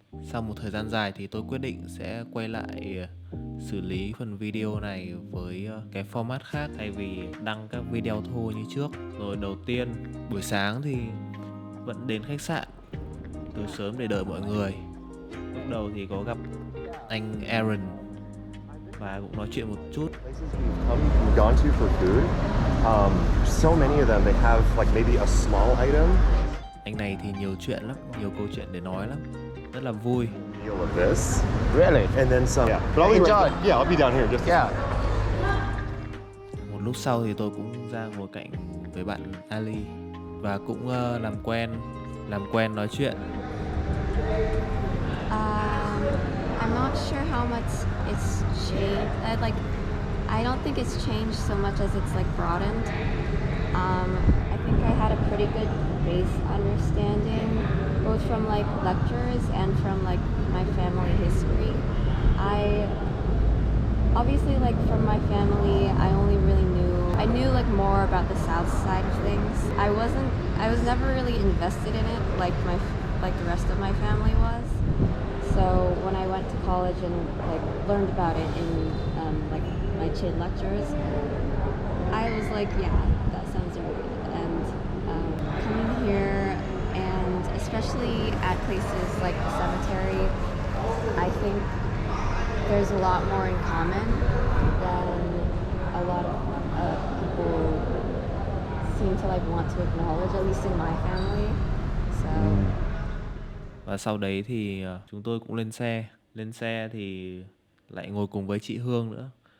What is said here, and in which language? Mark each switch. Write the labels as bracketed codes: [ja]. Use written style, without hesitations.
[vi] Sau một thời gian dài thì tôi quyết định sẽ quay lại xử lý phần video này với cái format khác thay vì đăng các video thô như trước. Rồi đầu tiên, buổi sáng thì vẫn đến khách sạn từ sớm để đợi mọi người. Lúc đầu thì có gặp anh Aaron và cũng nói chuyện một chút. [en] We've gone to for food. So many of them, they have like maybe a small item. [vi] Anh này thì nhiều chuyện lắm, nhiều câu chuyện để nói lắm, rất là vui. [en] Deal of this. Really? And then some. Yeah. But I'll be right. Yeah, I'll be down here just. Yeah. [vi] Một lúc sau thì tôi cũng ra ngồi cạnh với bạn Ali và cũng làm quen nói chuyện. [en] I'm not sure how much it's changed. I don't think it's changed so much as it's like broadened. I think I had a pretty good base understanding, both from like lectures and from like my family history. I obviously like from my family, I knew like more about the south side of things. I was never really invested in it like the rest of my family was. So when I went to college and like learned about it in like my Chin lectures, I was like, yeah, that sounds right. And coming here, and especially at places like the cemetery, I think there's a lot more in common than a lot of people seem to like want to acknowledge, at least in my family. So. [vi] Và sau đấy thì chúng tôi cũng lên xe thì lại ngồi cùng với chị Hương nữa.